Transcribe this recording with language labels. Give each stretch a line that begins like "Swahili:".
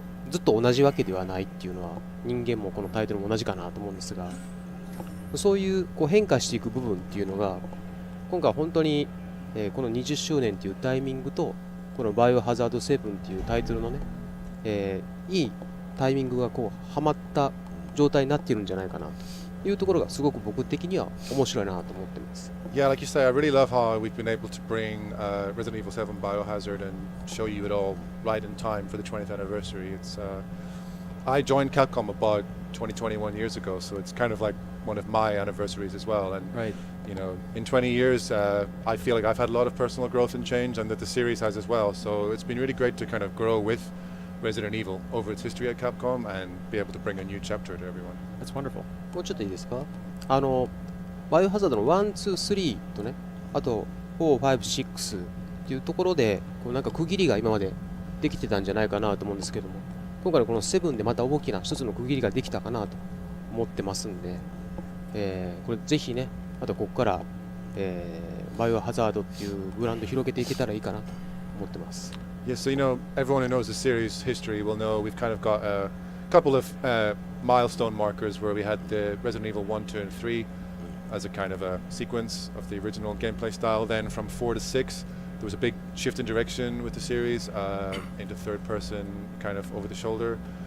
Japanese: ずっと同じわけではないっていうのは人間もこのタイトルも同じかなと思うんですが、そういうこう変化していく部分っていうのが今回本当に、この20周年っていうタイミングとこのバイオハザード7っていうタイトルのね、いいタイミングがこうはまった状態になっているんじゃないかなというところがすごく僕的には面白いなと思ってます。
English: Yeah, like you say, I really love how we've been able to bring Resident Evil 7 Biohazard and show you it all right in time for the 20th anniversary. It's I joined Capcom about 21 years ago, so it's kind of like one of my anniversaries as well. And Right. In 20 years, I feel like I've had a lot of personal growth and change, and that the series has as well. So it's been really great to kind of grow with Resident Evil over its history at Capcom and be able to bring a new chapter to everyone. That's wonderful.
Japanese: もうちょっといいですか？バイオハザードの1、2、3とね、あと4、5、6っていうところでこうなんか区切りが今までできてたんじゃないかなと思うんですけども、今回のこの7でまた大きな一つの区切りができたかなと思ってますんで、これぜひね、あとここから、バイオハザードっていうブランド広げていけたらいいかなと思ってます。
English: Yeah, so everyone who knows the series history will know we've kind of got a couple of milestone markers where we had the Resident Evil 1, 2, and 3 as a kind of a sequence of the original gameplay style. Then from 4 to 6, there was a big shift in direction with the series into third person, kind of over the shoulder.